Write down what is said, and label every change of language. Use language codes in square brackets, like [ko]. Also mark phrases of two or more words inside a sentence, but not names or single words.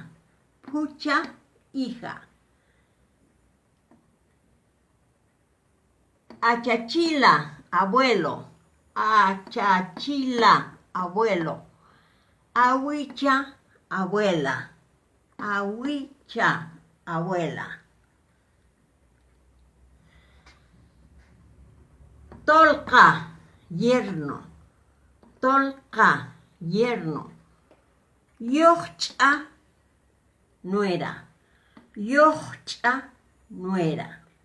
[es] Pucha, hija. Achachila, abuelo. Achachila, abuelo. Awicha, abuela. Awicha, abuela. Tolka, yerno. Tolka, yerno. Yoch'a, nuera. Yoch'a, nuera.